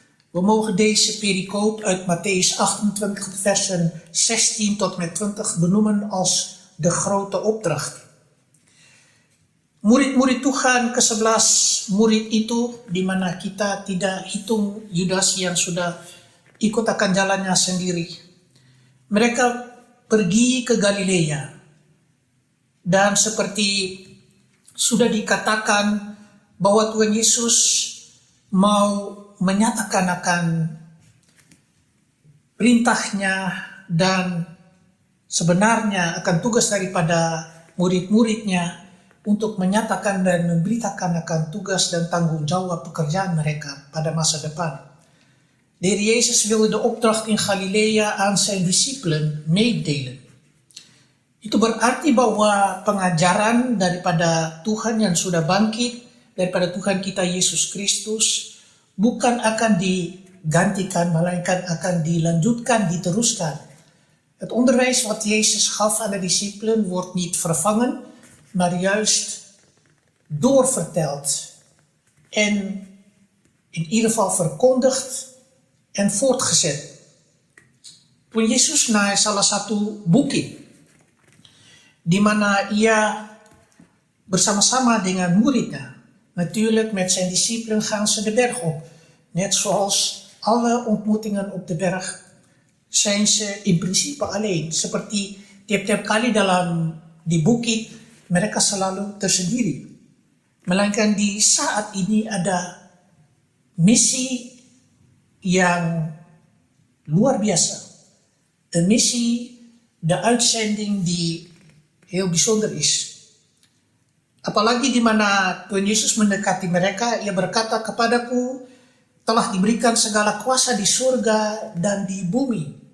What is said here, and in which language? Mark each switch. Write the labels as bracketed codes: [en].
[nl] We mogen deze pericoop uit Matthäus 28 versen 16 tot met 20 benoemen als de grote opdracht. [id] Murid-murid Tuhan ke-11 murid itu, di mana kita tidak hitung Yudas yang sudah ikut akan jalannya sendiri. Mereka pergi ke Galilea, dan seperti sudah dikatakan bahwa Tuhan Yesus mau menyatakan akan perintahnya dan sebenarnya akan tugas daripada murid-muridnya untuk menyatakan dan memberitakan akan tugas dan tanggung jawab pekerjaan mereka pada masa depan. [nl] De Heer Jezus wilde de opdracht in Galilea aan zijn discipelen meedelen. [id] Itu berarti bahwa pengajaran daripada Tuhan yang sudah bangkit, daripada Tuhan kita Yesus Kristus, bukan akan digantikan, melainkan akan dilanjutkan, diteruskan. [nl] Het onderwijs wat Jezus gaf aan de discipelen wordt niet vervangen, maar juist doorverteld en in ieder geval verkondigd en voortgezet. [id] Tuhan Yesus naik salah satu bukit di mana ia bersama-sama dengan muridnya. [nl] Natuurlijk met zijn discipelen gaan ze de berg op. Net zoals alle ontmoetingen op de berg zijn ze in principe alleen. [id] Seperti tiap-tiap kali dalam di bukit mereka selalu tersendiri. Melainkan di saat ini ada misi yang luar biasa. [nl] Een missie, de uitzending die heel bijzonder is. [id] Apalagi di mana Tuhan Yesus mendekati mereka, ia berkata, kepadaku telah diberikan segala kuasa di surga dan di bumi.